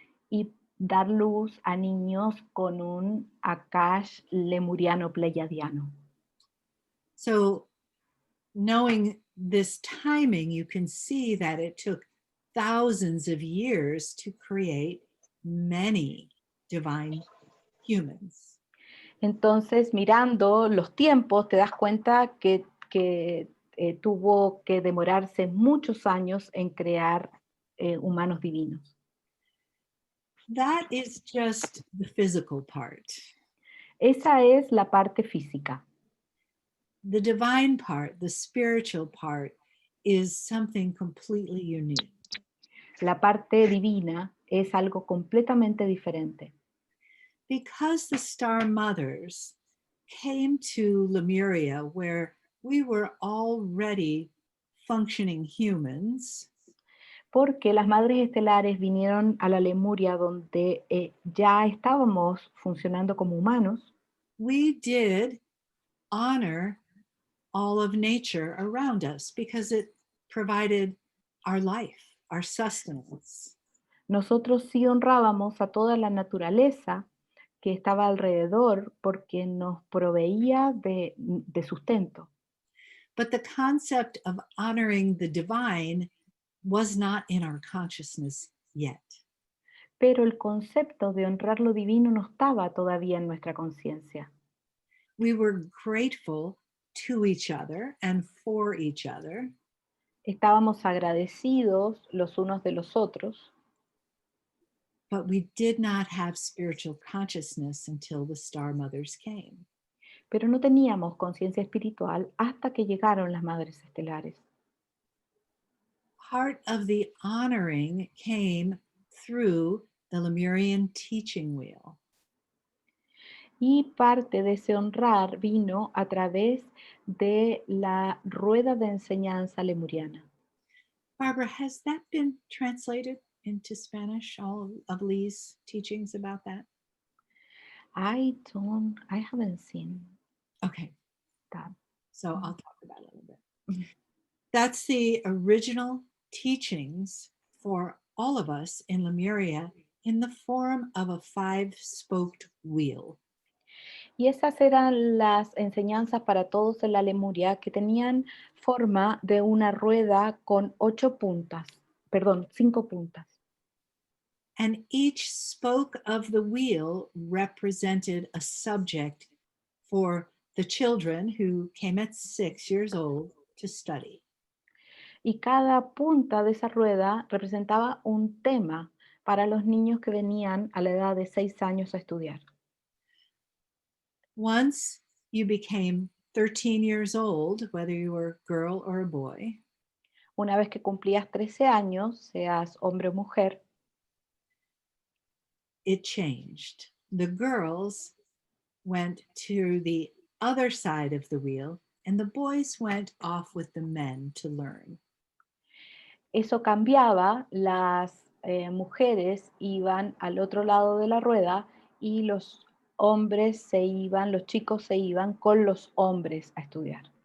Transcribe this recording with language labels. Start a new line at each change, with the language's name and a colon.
Spanish: y dar luz a niños con un Akash lemuriano pleiadiano.
English: So knowing this timing, you can see that it took thousands of years to create many divine humans.
Spanish: Entonces, mirando los tiempos, te das cuenta que tuvo que demorarse muchos años en crear humanos divinos.
English: That is just the physical part.
Spanish: Esa es la parte física.
English: The divine part, the spiritual part, is something completely unique.
Spanish: La parte divina es algo completamente diferente.
English: Because the star mothers came to Lemuria, where we were already functioning humans,
Spanish: Porque las madres estelares vinieron a la Lemuria donde ya estábamos funcionando como humanos.
English: we did honor all of nature around us because it provided our life, our sustenance.
Spanish: Nosotros sí honrábamos a toda la naturaleza que estaba alrededor porque nos proveía de sustento.
English: But the concept of honoring the divine was not in our consciousness yet.
Spanish: Pero el concepto de honrar lo divino no estaba todavía en nuestra conciencia.
English: We were grateful to each other and for each other,
Spanish: Estábamos agradecidos los unos de los otros,
English: but we did not have spiritual consciousness until the Star Mothers came.
Spanish: pero no teníamos conciencia espiritual hasta que llegaron las madres estelares.
English: Part of the honoring came through the Lemurian teaching wheel.
Spanish: Y parte de ese honrar vino a través de la rueda de enseñanza lemuriana.
English: Barbara, has that been translated into Spanish, all of Lee's teachings about that? I haven't seen Okay, that. so I'll talk about it a little bit. Mhm. That's the original teachings for all of us in Lemuria in the form of a 5-spoked wheel.
Spanish: Y esas eran las enseñanzas para todos en la Lemuria que tenían forma de una rueda con 5 puntas.
English: And each spoke of the wheel represented a subject for the children who came at 6 years old to study.
Spanish: Y cada punta de esa rueda representaba un tema para los niños que venían a la edad de 6 años a estudiar.
English: Once you became 13 years old, whether you were a girl or a boy,
Spanish: Una vez que cumplías 13 años, seas hombre o mujer,
English: it changed. The girls went to the other side of the wheel, and the boys went off with the men to learn.
Spanish: eso cambiaba, las mujeres iban al otro lado de la rueda y los los chicos se iban con los hombres a estudiar.